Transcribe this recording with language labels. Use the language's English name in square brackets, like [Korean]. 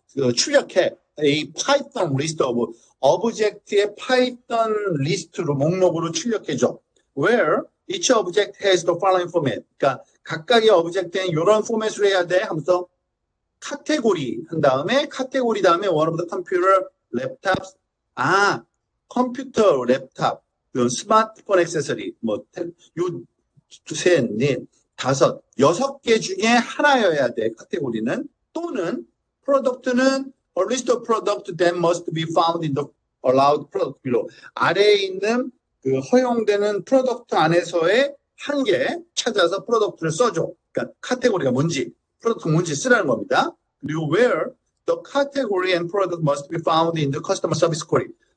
[Korean] 그 출력해 [English] a Python list of object [Korean] 의 Python 리스트로 목록으로 출력해줘. [English] Where each object has the following format. [Korean] 그러니까 각각의 오브젝트는 이런 포맷으로 해야 돼 하면서 카테고리 한 다음에 카테고리 다음에 [English] one of the computer laptops. [Korean] 컴퓨터 랩탑, 스마트폰 액세서리 요 셋, 넷, 다섯, 6개 중에 하나여야 돼. 카테고리는 또는 프로덕트는 [English] a list of product that must be found in the allowed product below. [Korean] 아래에 있는 그 허용되는 프로덕트 안에서의 한 개 찾아서 프로덕트를 써줘. 그러니까 카테고리가 뭔지, 프로덕트 뭔지 쓰라는 겁니다. 그리고 [English] where the category and product must be found in the customer service query.